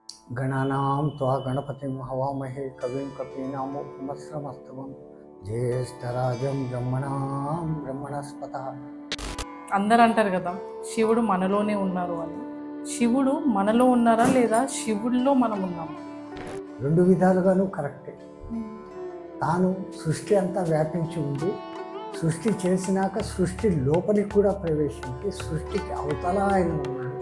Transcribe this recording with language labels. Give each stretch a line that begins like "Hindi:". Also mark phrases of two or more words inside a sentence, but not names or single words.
Sanskrit: गणानां त्वा गणपतिं हवामहे कविं कपीनामुपमस्रमस्तमं ज्येष्ठराजं ब्रह्मणां ब्रह्मणस्पतः.
Telugu: అందరూ అంటారు కదా శివుడు మనలోనే ఉన్నారు అని. శివుడు మనలో ఉన్నారా లేదా శివుడిలో మనం ఉన్నాము? రెండు విధాలుగాను కరెక్టే. తాను సృష్టి అంతా వ్యాపించి ఉంది. సృష్టి చేసినాక సృష్టి లోపలికి కూడా ప్రవేశించి సృష్టికి అవతల ఆయన ఉన్నాడు.